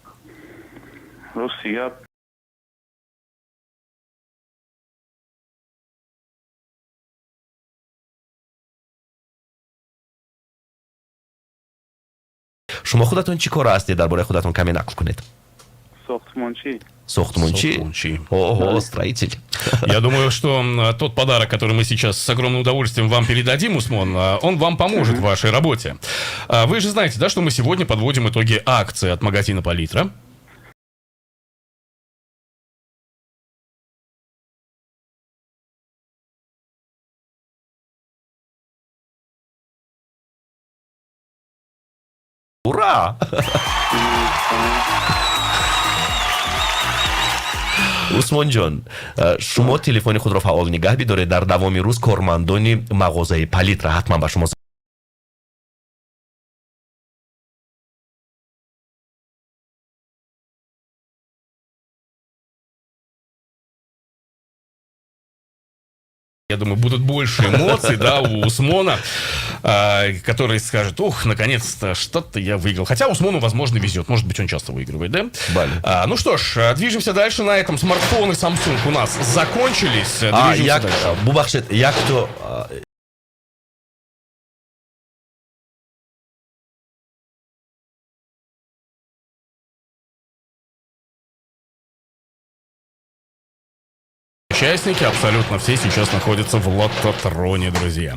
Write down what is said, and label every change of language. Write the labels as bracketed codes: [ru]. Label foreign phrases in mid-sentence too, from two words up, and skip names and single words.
[tg] шумо худатон чӣ кора ҳастед? дар бораи худатон каме нақл кунед. Сохтмончи? [ru] Ого, строитель. Я думаю, что тот подарок, который мы сейчас с огромным удовольствием вам передадим, Усмон, он вам поможет в вашей работе. Вы же знаете, да, что мы сегодня подводим итоги акции от магазина «Палитра». Ура! [tg] Усмон ҷон, шумо телефони худро фаъол нигаҳ бидоред. Дар давоми рӯз кормандони мағозаи Палитра ҳатман ба шумо [ru] Я думаю, будут больше эмоций, да, у Усмона, который скажет: ух, наконец-то, что-то я выиграл. Хотя Усмону, возможно, везет. Может быть, он часто выигрывает, да? Ну что ж, движемся дальше. На этом смартфоны Samsung у нас закончились. Движемся дальше. [tg] Бубахшед, як то... [ru] Участники абсолютно все сейчас находятся в лототроне, друзья.